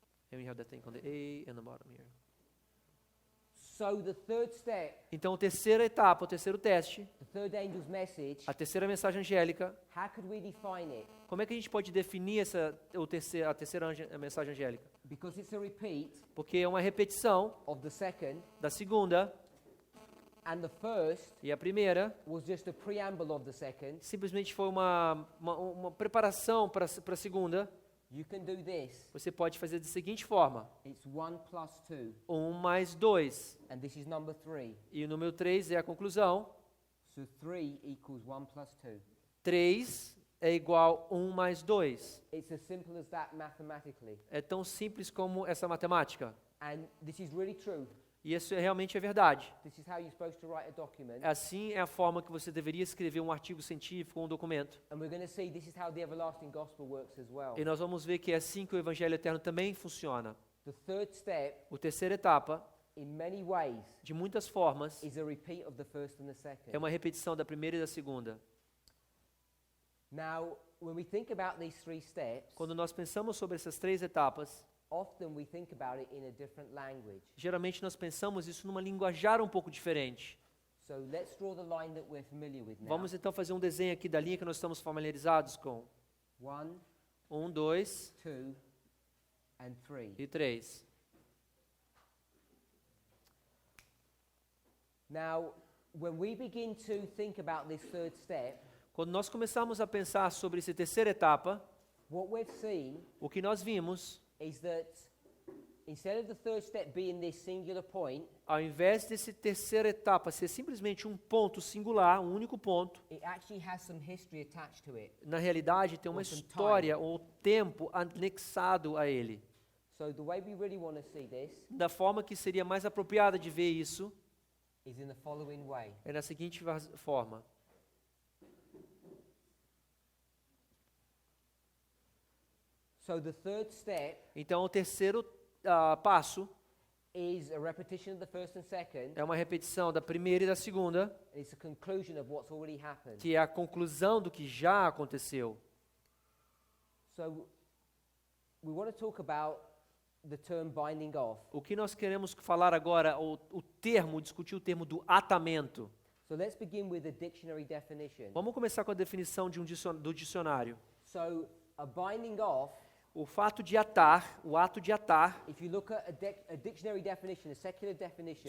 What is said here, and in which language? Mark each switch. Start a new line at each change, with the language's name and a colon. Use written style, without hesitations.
English: And we have that thing on the A and the bottom here. So the third step,
Portuguese: Então a terceira etapa, o terceiro teste,
English: the third angel's message,
Portuguese: a terceira mensagem angélica,
English: how could we define it?
Portuguese: como é que a gente pode definir a terceira mensagem angélica?
English: Because it's a repeat
Portuguese: Porque é uma repetição
English: of the second,
Portuguese: da segunda,
English: and the first
Portuguese: e a primeira
English: was just a preamble of the second.
Portuguese: simplesmente foi uma preparação para a segunda.
English: You can do this.
Portuguese: Você pode fazer da seguinte forma:
English: It's 1 plus 2,
Portuguese: 1 mais 2.
English: and this is number 3.
Portuguese: E o número 3 é a conclusão.
English: So 3 equals 1 plus 2.
Portuguese: 3 é igual 1 mais 2.
English: It's as simple as that mathematically.
Portuguese: É tão simples como essa matemática.
English: And this is really true.
Portuguese: E isso realmente é verdade.
English: This is how you're supposed to write a document.
Portuguese: Assim é a forma que você deveria escrever um artigo científico ou um documento.
English: And we're going to see this is how the everlasting gospel works as well.
Portuguese: E nós vamos ver que é assim que o Evangelho Eterno também funciona.
English: The third step,
Portuguese: A terceira etapa,
English: in many ways,
Portuguese: de muitas formas,
English: is a repeat of the first and the second.
Portuguese: é uma repetição da primeira e da segunda.
English: Now, when we think about these 3 steps,
Portuguese: Quando nós pensamos sobre essas 3 etapas,
English: often we think about it in a different language.
Portuguese: geralmente nós pensamos isso numa linguajar um pouco diferente.
English: So let's draw the line that we're familiar with now.
Portuguese: Vamos então fazer um desenho aqui da linha que nós estamos familiarizados com.
English: 1,
Portuguese: 2
English: 2, and 3.
Portuguese: e 3.
English: Now, when we begin to think about this third step,
Portuguese: Quando nós começamos a pensar sobre essa terceira etapa,
English: what we've seen
Portuguese: o que nós vimos,
English: is that instead of the third step being this singular point,
Portuguese: ao invés dessa terceira etapa ser simplesmente um ponto singular, um único ponto,
English: it actually has some history attached to it.
Portuguese: na realidade tem uma
English: Or some
Portuguese: história ou tempo anexado a ele.
English: So the way we really want to see this
Portuguese: Da forma que seria mais apropriada de ver isso,
English: is in the following way.
Portuguese: é na seguinte forma.
English: So the third step
Portuguese: Então o terceiro passo
English: is a repetition of the first and second,
Portuguese: é uma repetição da primeira e da segunda,
English: and it's a conclusion of what's already happened.
Portuguese: que é a conclusão do que já aconteceu.
English: So we want to talk about the term binding off.
Portuguese: O que nós queremos falar agora, discutir o termo do atamento.
English: So let's begin with a dictionary definition.
Portuguese: Vamos começar com a definição do dicionário.
English: So a binding off,
Portuguese: O fato de atar, o ato de atar,
English: if you look at a dictionary definition, a secular definition